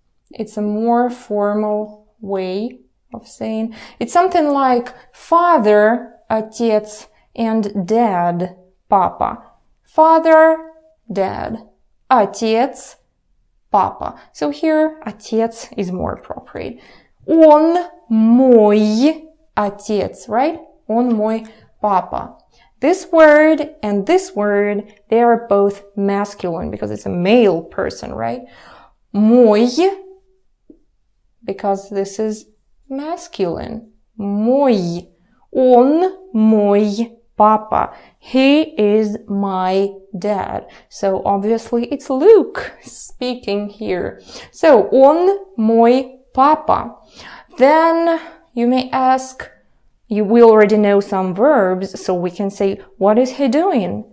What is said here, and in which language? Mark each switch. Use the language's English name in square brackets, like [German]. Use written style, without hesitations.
[English] It's a more formal way of saying. It's something like father, отец, and dad, papa. Father, dad. Отец, papa. So here, отец is more appropriate. [Russian] Он мой отец, [English] right? [Russian] Он мой papa. [English] This word and this word, they are both masculine because it's a male person, right? Мой, because this is masculine. [Russian] Мой. Он мой папа. [English] He is my dad. So obviously it's Luke speaking here. So [Russian] он мой папа. [English] Then you may ask, we already know some verbs, so we can say, what is he doing?